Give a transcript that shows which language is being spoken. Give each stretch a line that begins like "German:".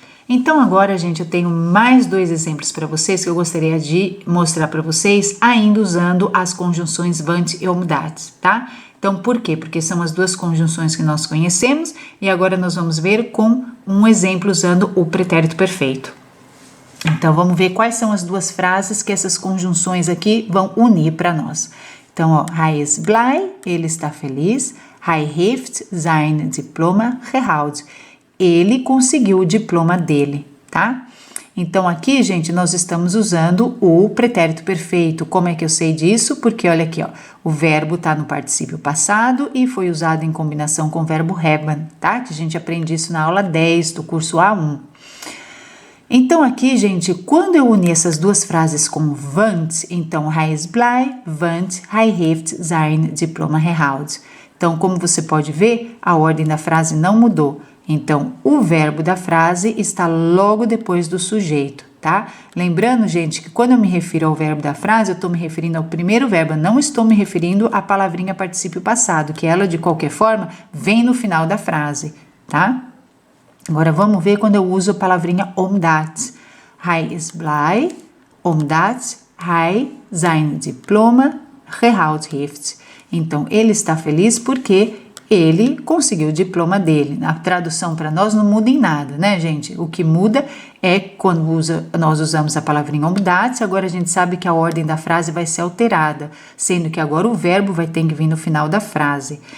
Portuguese: Então, agora, gente, eu tenho mais 2 exemplos para vocês que eu gostaria de mostrar para vocês, ainda usando as conjunções want e omdat, tá? Então, por quê? Porque são as 2 conjunções que nós conhecemos e agora nós vamos ver com um exemplo usando o pretérito perfeito. Então, vamos ver quais são as 2 frases que essas conjunções aqui vão unir para nós.
Dutch: Então, ó, hij is blij,
Portuguese: ele está feliz,
Dutch: hij heeft zijn diploma gehaald.
Portuguese: Ele conseguiu o diploma dele, tá? Então, aqui, gente, nós estamos usando o pretérito perfeito. Como é que eu sei disso? Porque, olha aqui, ó, o verbo tá no particípio passado e foi usado em combinação com o verbo hebben, tá? Que a gente aprende isso na aula 10 do curso A1. Então, aqui, gente, quando eu uni essas 2 frases com want, então,
Dutch: hij is blij, want hij heeft zijn diploma gehaald.
Portuguese: Então, como você pode ver, a ordem da frase não mudou. Então, o verbo da frase está logo depois do sujeito, tá? Lembrando, gente, que quando eu me refiro ao verbo da frase, eu estou me referindo ao primeiro verbo, eu não estou me referindo à palavrinha particípio passado, que ela, de qualquer forma, vem no final da frase, tá? Agora, vamos ver quando eu uso a palavrinha omdat.
Dutch: Hij is blij, omdat hij zijn diploma gehaald heeft.
Portuguese: Então, ele está feliz porque ele conseguiu o diploma dele. A tradução para nós não muda em nada, né, gente? O que muda é quando nós usamos a palavrinha omdat, agora a gente sabe que a ordem da frase vai ser alterada, sendo que agora o verbo vai ter que vir no final da frase.